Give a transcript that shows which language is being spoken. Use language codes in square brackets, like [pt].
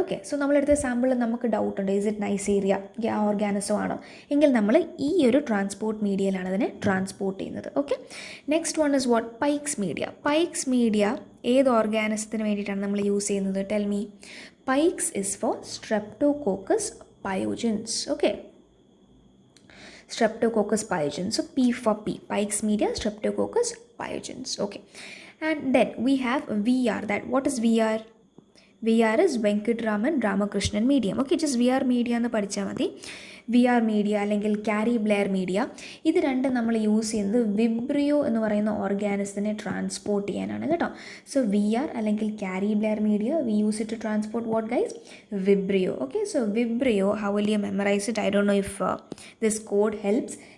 [ml] Okay, so നമ്മളെടുത്ത sample നമുക്ക് ഡൗട്ടുണ്ട്, is it നൈസീരിയ organism ആണോ എങ്കിൽ നമ്മൾ ഈ ഒരു ട്രാൻസ്പോർട്ട് മീഡിയയിലാണ് അതിനെ ട്രാൻസ്പോർട്ട് ചെയ്യുന്നത്. Okay, [en] Next one is what? [ml] പൈക്സ് media. പൈക്സ് media ഏത് ഓർഗാനിസത്തിന് വേണ്ടിയിട്ടാണ് നമ്മൾ യൂസ് ചെയ്യുന്നത്? Tell me. [en] Pike's is for Streptococcus pyogenes. Okay, Streptococcus pyogenes. So P for P, Pike's media, Streptococcus pyogenes. Okay, and then we have VR. That what is VR? VR is Venkatraman Ramakrishnan medium. Okay, just VR media [ml] എന്ന് പഠിച്ചാൽ മതി. VR media അല്ലെങ്കിൽ carry Blair media, ഇത് രണ്ടും നമ്മൾ use ചെയ്യുന്നത് Vibrio എന്ന് പറയുന്ന ഓർഗാനിസത്തിനെ ട്രാൻസ്പോർട്ട് ചെയ്യാനാണ് കേട്ടോ. [en] So VR അല്ലെങ്കിൽ Cary Blair media, we use it to transport what guys? Vibrio. Okay, so Vibrio, how will you memorise it? I don't know if this code helps.